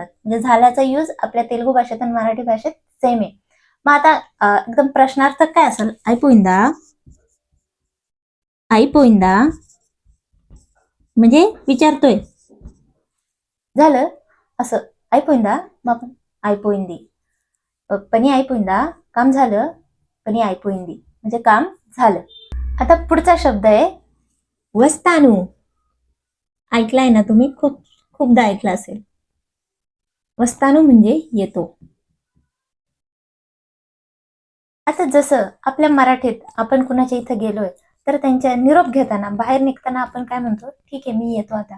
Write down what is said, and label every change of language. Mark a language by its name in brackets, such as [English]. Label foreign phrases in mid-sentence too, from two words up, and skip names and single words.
[Marathi] म्हणजे झाल्याचा यूज आपल्या तेलुगू भाषेत आणि मराठी भाषेत सेम आहे. मग आता एकदम प्रश्नार्थक काय असेल, [Telugu] అయిపోయిందా, అయిపోయిందా [Marathi] म्हणजे विचारतोय, झालं असं, అయిపోయిందా मग आपण [Telugu] అయిపోయింది, పని అయిపోయిందా [Marathi] काम झालं, [Telugu] పని అయిపోయింది [Marathi] म्हणजे काम झालं. आता पुढचा शब्द आहे वस्तानू. ऐकलाय ना तुम्ही, खूपदा ऐकला असेल. वस्तानू म्हणजे येतो. आता जसं आपल्या मराठीत आपण कुणाच्या इथं गेलोय तर त्यांच्या निरोप घेताना बाहेर निघताना आपण काय म्हणतो, ठीक आहे मी येतो आता.